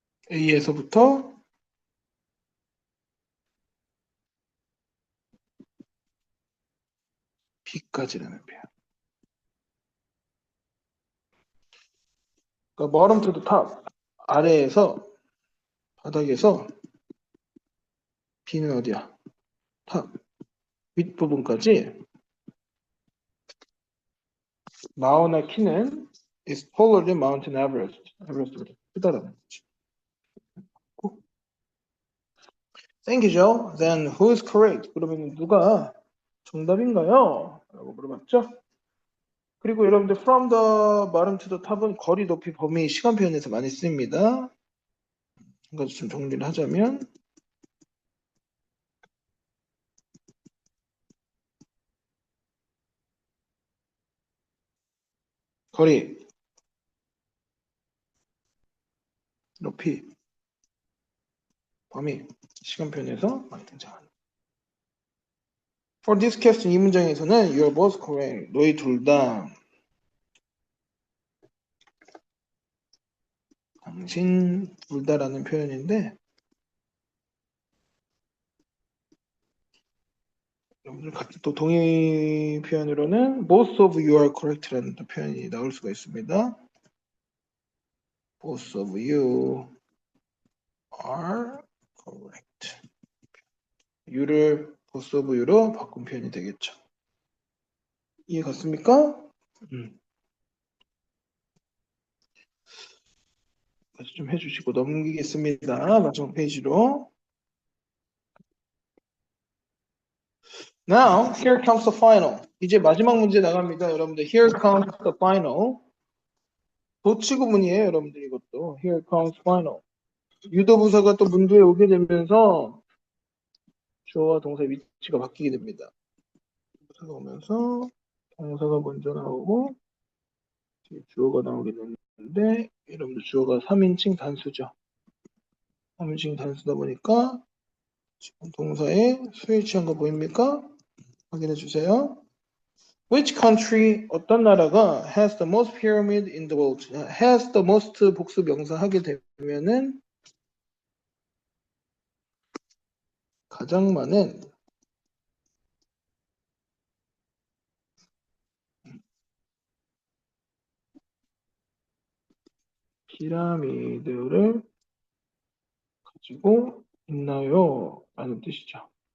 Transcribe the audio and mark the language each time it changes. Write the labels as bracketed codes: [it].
[ko] A에서부터 B까지라는 표현. 그러니까 [en] bottom to the top [ko] 아래에서 바닥에서 B는 어디야? 탑 윗부분까지 마우나 키는 [en] is taller than Mountain Everest. [ko] 에베레스트보다 크다라는 거지. [en] Thank you, Joe. Then who's correct? [ko] 그러면 누가 정답인가요? 라고 물어봤죠. 그리고 여러분들 [en] from the bottom to the top [ko] 은 거리, 높이, 범위, 시간 표현에서 많이 씁니다. 한 가지 좀 정리를 하자면 거리, 높이, 범위, 시간 표현에서 많이 등장합니다. [en] For this question [ko] 이 문장에서는 [en] you're both correct. [ko] 너희 둘 다 당신 둘 다라는 표현인데 여러분들 같은 또 동의 표현으로는 [en] both of you are correct [ko] 라는 또 표현이 나올 수가 있습니다. [en] both of you are correct. [ko] you를 both of you로 바꾼 표현이 되겠죠. 이해 갔습니까? 다시 좀 해주시고 넘기겠습니다. 마지막 페이지로. [en] Now, here comes the final. [ko] 이제 마지막 문제 나갑니다. [en] 여러분들, here comes the final. [ko] 도치구문이에요, 여러분들 이것도. [en] Here comes final. [ko] 유도부사가 또 문제에 오게 되면서 주어와 동사의 위치가 바뀌게 됩니다. 부사가 오면서 동사가 먼저 나오고 주어가 나오게 되는데 여러분들 주어가 3인칭 단수죠. 3인칭 단수다 보니까 지금 동사에 수에 취한 거 보입니까? 확인해 주세요. [en] Which country, [ko] 어떤 나라가 [en] has the most pyramid in the world? has the most [ko] 복수 명사 하게 되면은 가장 많은 피라미드를 가지고 있나요? 라는 뜻이죠.